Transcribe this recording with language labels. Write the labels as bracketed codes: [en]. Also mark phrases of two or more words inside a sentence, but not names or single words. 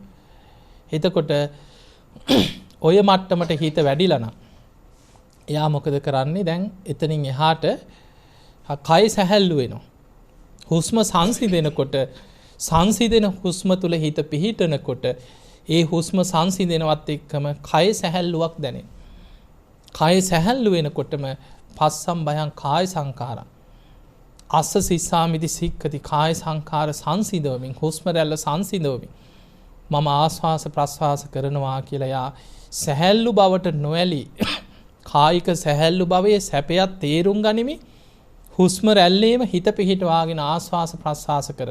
[si] එතකොට ඔය මට්ටමට හිත වැඩිලා නම් එයා මොකද කරන්නේ? දැන් එතනින් එහාට කය සැහැල්ලු වෙනවා. හුස්ම සංසිඳෙනකොට සංසිඳෙන හුස්ම තුල හිත පිහිටනකොට ඒ හුස්ම සංසිඳෙනවත් එක්කම කය සැහැල්ලුවක් දැනෙනවා. කය සැහැල්ලු වෙනකොටම [pi] පස්සම් බයං කාය සංකාරං අස්ස සිස්සාමිති සික්කති. [si] කාය සංකාර සංසිඳවමින් හුස්ම රැල්ල සංසිඳවමින් මම ආස්වාස ප්‍රස්වාස කරනවා කියලා යා සැහැල්ලු බවට නොඇලී කායික සැහැල්ලු භවයේ සැපයක් තේරුම් ගනිමින් හුස්ම රැල්ලේම හිත පිහිටවාගෙන ආස්වාස ප්‍රස්වාස කරන.